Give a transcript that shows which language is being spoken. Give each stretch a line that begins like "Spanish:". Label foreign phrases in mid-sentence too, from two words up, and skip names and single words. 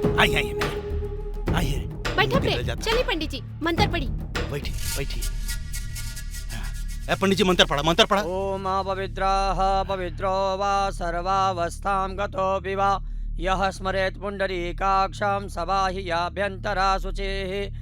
Bhojpuri: आई आई आई। बैठा प्रेम, चलिए पंडित जी मंत्र पढ़ी। बैठी बैठी। ए पंडित जी मंत्र पढ़ा, मंत्र पढ़ा।
Sanskrit: ओम पवित्रः पवित्रो वा सर्वावस्थां गतोऽपि वा यः स्मरेत् पुण्डरीकाक्षं सबाह्याभ्यन्तरा शुचिः।